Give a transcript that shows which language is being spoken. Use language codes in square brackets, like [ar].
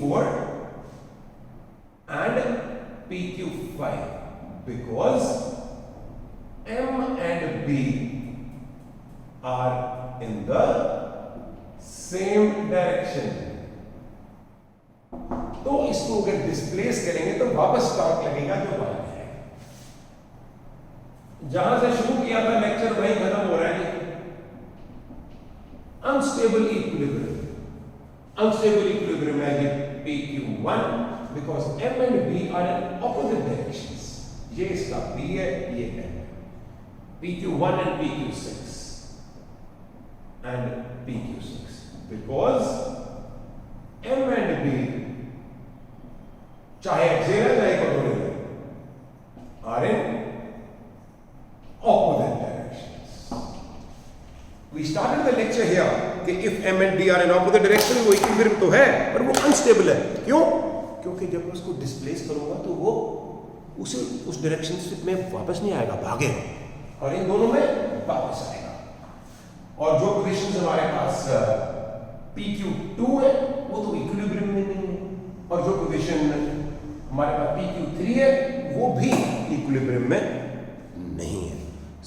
[en] PQ4 and PQ5 because M and B are in the same direction। [hi] तो इसको अगर displace करेंगे तो वापस टॉर्क लगेगा जो बाहर है। जहां से शुरू किया था लेक्चर वहीं खत्म हो रहा है। अनस्टेबल इक्विलिब्रियम है [en] PQ1 because M and B are in opposite directions। [hi] ये इसका B है, ये है PQ1 [en] and PQ6 and PQ6 because M and B [hi] चाहे एक्सियल है चाहे continual [en] Or in opposite directions। We started the lecture here कि if M and B are in opposite direction [hi] वो इक्विलिब्रियम तो है पर वो अनस्टेबल है। क्यों? क्योंकि जब मैं उसको डिस्प्लेस करूंगा तो वो उस डायरेक्शन में वापस नहीं आएगा, भागेगा और इन दोनों में वापस आएगा। और जो पोजीशंस हमारे पास PQ2 है वो तो इक्विलिब्रियम में नहीं है, और जो पोजीशन हमारे पास PQ3 है वो भी इक्विलिब्रियम में नहीं है।